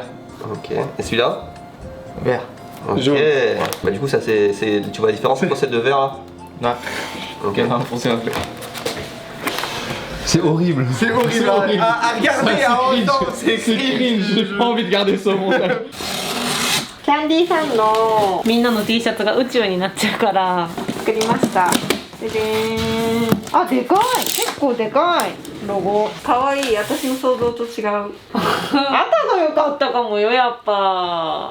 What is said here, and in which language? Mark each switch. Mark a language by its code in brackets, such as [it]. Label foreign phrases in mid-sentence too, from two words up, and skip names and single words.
[fr] Ok. Et celui-là? Vert. Ok. Bah du coup ça c'est... Tu vois la différence entre celle de vert là? Ouais. Ok. Foncé un peu. C'est horrible. C'est horrible à regarder en même temps, c'est cringe. J'ai pas envie de garder ça au montage. [ja] キャンディーさんのみんなの T シャツが宇宙になっちゃうから作りました。ででーん。あ、でかい。結構でかい。ロゴ。かわいい。私の想像と違う。赤が良かったかもよ、やっぱ。